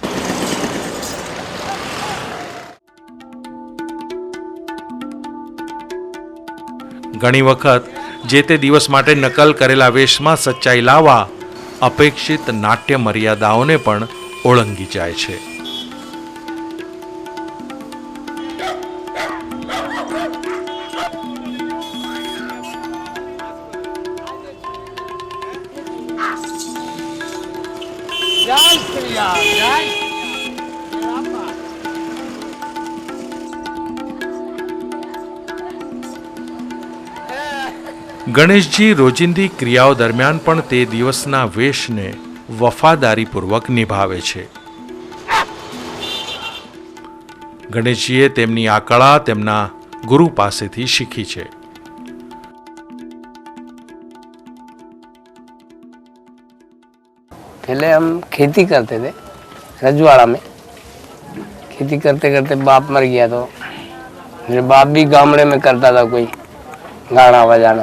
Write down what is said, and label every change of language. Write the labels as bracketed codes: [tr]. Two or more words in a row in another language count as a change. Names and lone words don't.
[gu] ઘણી વખત જે તે દિવસ માટે નકલ કરેલા વેશમાં સચ્ચાઈ લાવવા અપેક્ષિત નાટ્ય મર્યાદાઓને પણ ઓળંગી જાય છે. [hi] जय श्री राम, जय [gu] ગણેશજી રોજિંદી ક્રિયાઓ દરમિયાન પણ તે દિવસના વેશને વફાદારીપૂર્વક નિભાવે છે. ગણેશજીએ તેમની આ કળા તેમના ગુરુ પાસેથી શીખી છે. [hi] पहले हम खेती करते थे रजवाड़ा में. खेती करते करते बाप मर गया तो मेरे बाप भी गामड़े में करता था कोई गाना बजाना.